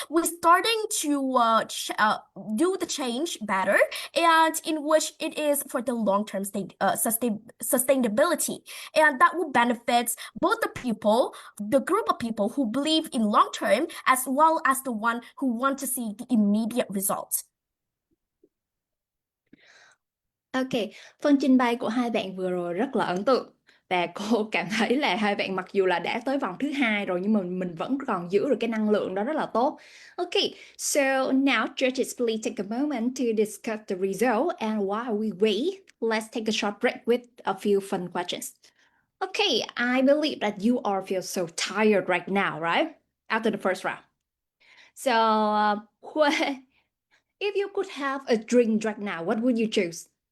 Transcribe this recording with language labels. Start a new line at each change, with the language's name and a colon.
English: We're starting to do the change better, and in which it is for the long-term sustainability, and that will benefit both the group of people who believe in long-term, as well as the one who want to see the immediate results.
Vietnamese: Ok, phần trình bày của hai bạn vừa rồi rất là ấn tượng và cô cảm thấy là hai bạn mặc dù là đã tới vòng thứ hai rồi nhưng mà mình vẫn còn giữ được cái năng lượng đó rất là tốt.
English: Ok, so now judges please take a moment to discuss the result and while we wait, let's take a short break with a few fun questions. Okay, I believe that you all feel so tired right now, right? After the first round. So, if you could have a drink right now, what would you choose?